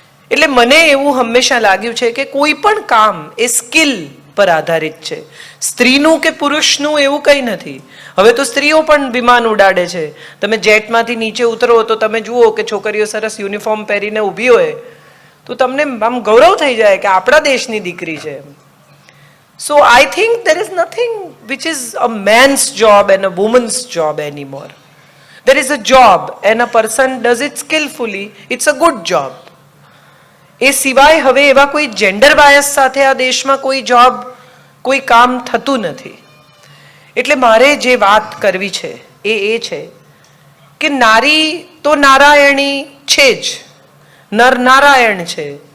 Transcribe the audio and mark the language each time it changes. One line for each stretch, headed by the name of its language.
Gujarati: એટલે મને એવું હંમેશા લાગ્યું છે કે કોઈ પણ કામ એ સ્કિલ પર આધારિત છે. સ્ત્રીનું કે પુરુષનું એવું કંઈ નથી. હવે તો સ્ત્રીઓ પણ વિમાન ઉડાડે છે. તમે જેટમાંથી નીચે ઉતરો તો તમે જુઓ કે છોકરીઓ સરસ યુનિફોર્મ પહેરીને ઊભી હોય તો તમને આમ ગૌરવ થઈ જાય કે આપણા દેશની દીકરી છે.
English: So I think there is nothing which is a man's job and a woman's job anymore. There is a job and a person does it skillfully. It's a good job.
Gujarati: એ સિવાય હવે એવા કોઈ જેન્ડર બાયસ સાથે આ દેશમાં કોઈ job, કોઈ કામ થતું નથી. એટલે મારે જે વાત કરવી છે એ છે કે નારી તો નારાયણી છે જ, નર નારાયણ છે.